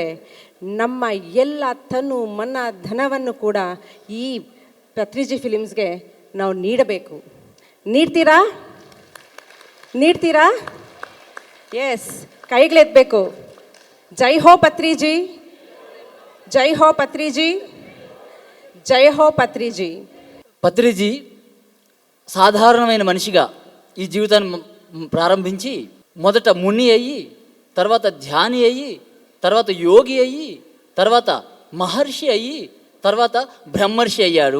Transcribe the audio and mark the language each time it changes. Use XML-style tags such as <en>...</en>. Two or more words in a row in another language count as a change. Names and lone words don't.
<kn>ನಮ್ಮ ಎಲ್ಲ ತನು ಮನ ಧನವನ್ನು ಕೂಡ ಈ ಪತ್ರಿಜಿ ಫಿಲಿಮ್ಸ್ಗೆ ನಾವು ನೀಡಬೇಕು. ನೀಡ್ತೀರಾ? ಎಸ್, ಕೈಗಳೆತ್ತಬೇಕು. ಜೈ ಹೋ ಪತ್ರಿಜಿ,</kn> <te>జై హో పత్రిజీ, జై హో పత్రిజీ. పత్రిజీ సాధారణమైన మనిషిగా ఈ జీవితాన్ని ప్రారంభించి మొదట ముని అయ్యి, తర్వాత ధ్యాని అయ్యి, తర్వాత యోగి అయ్యి, తర్వాత మహర్షి అయ్యి, తర్వాత బ్రహ్మర్షి అయ్యాడు.</te>